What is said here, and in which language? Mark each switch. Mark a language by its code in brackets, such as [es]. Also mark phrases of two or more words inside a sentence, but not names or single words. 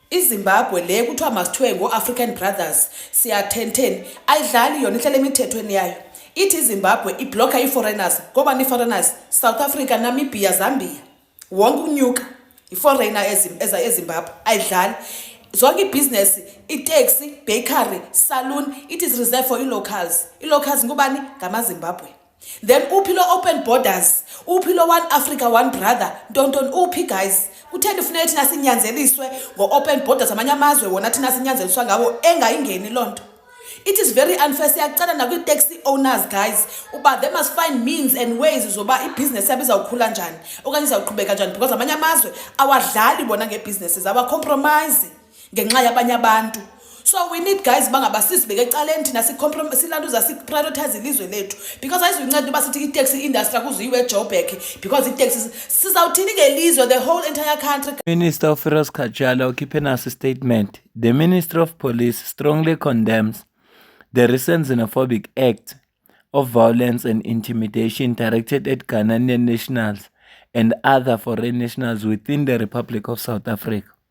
[xh] iZimbabwe le kuthiwa masithiwe ngo-African Brothers siya 10-10 ayidlali yona ihlele emithethweni yayo. Ithi iZimbabwe iblocka i-foreigners. Ngoba i-foreigners South Africa, Namibia, Zambia wonke unyuka i-foreigner eZimbabwe ayidlali. [en] Zonke i-business, i-taxi, bakery, saloon, it is reserved for i-locals. [xh] I-locals ngubani? Ngama-Zimbabwe. [en] Then [xh] uphi lo [en] open borders, [xh] uphi lo [en] one Africa one brother, [xh] ntonton uphi guys? Kutheni kufanele thina sinyanzeliswe ngo- [en] open borders [xh] amanye amazwe wona thina sinyanzeliswa ngawo engayingeni loo nto? [en] It is very unfair. [xh] Siyacela nakwi-taxi owners guys uba [en] they must find means and ways [xh] zoba ibhizinesi yabo izawukhula njani okanye izawuqhubeka njani, because amanye amazwe awadlali bona ngeebhizinesi abacompromise ngenxa yabanye abantu. [en] So we need guys [xh] bangabasisi beke ecaleni thina silantuza siprioritize ilizwe lethu, because ayizunceda uba sithi [en] i-taxi industry [xh] kuziyiwe eJoburg because i-taxi sizawuthini ngelizwe [en] the whole entire country. Minister Offiros Kachala keeping us a statement. The Ministry of Police strongly condemns the recent xenophobic act of violence and intimidation directed at Ghanaian nationals and other foreign nationals within the Republic of South Africa.